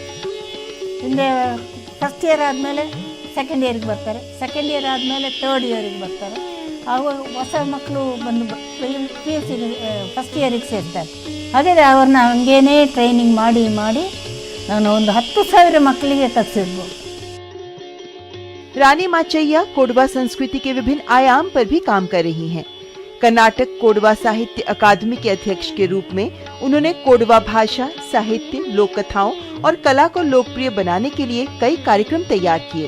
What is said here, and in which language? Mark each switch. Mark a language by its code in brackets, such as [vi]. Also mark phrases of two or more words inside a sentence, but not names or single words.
[kn] ಹಿಂದೆ [en] first year [kn] ಆದಮೇಲೆ ಸೆಕೆಂಡ್ ಇಯರ್ಗೆ ಬರ್ತಾರೆ, [en] second year [kn] ಆದಮೇಲೆ [en] third year [kn] ಬರ್ತಾರೆ. ಹಾಗೂ ಹೊಸ ಮಕ್ಕಳು ಬಂದು PUC [en] first year [kn] ಸೇರ್ತಾರೆ. ಹಾಗಾದರೆ ಅವ್ರನ್ನ ಹಂಗೇನೇ ಟ್ರೈನಿಂಗ್ ಮಾಡಿ ನಾನು ಒಂದು 10,000 ಮಕ್ಕಳಿಗೆ ಕಲಿಸಿರ್ಬೋದು. [hi] रानी माचैया कोडवा संस्कृति के विभिन्न आयाम पर भी काम कर रही हैं। कर्नाटक कोडवा साहित्य अकादमी के अध्यक्ष के रूप में उन्होंने कोडवा भाषा, साहित्य, लोक कथाओं और कला को लोकप्रिय बनाने के लिए कई कार्यक्रम तैयार किए।